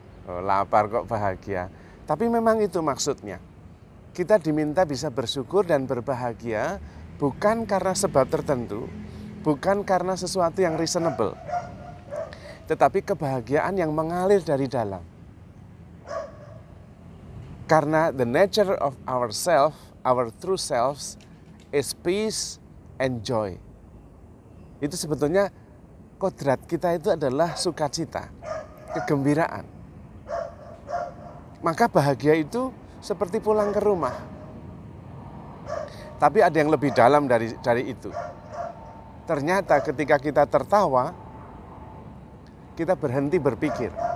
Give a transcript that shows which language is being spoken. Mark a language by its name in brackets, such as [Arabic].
[Indonesian] Oh, lapar kok bahagia. Tapi memang itu maksudnya. Kita diminta bisa bersyukur dan berbahagia bukan karena sebab tertentu, bukan karena sesuatu yang reasonable, tetapi kebahagiaan yang mengalir dari dalam. Karena [English] the nature of ourself, our true selves, is peace and joy. [Indonesian] Itu sebetulnya kodrat kita itu adalah sukacita, kegembiraan. Maka bahagia itu seperti pulang ke rumah. Tapi ada yang lebih dalam dari itu. Ternyata ketika kita tertawa, kita berhenti berpikir.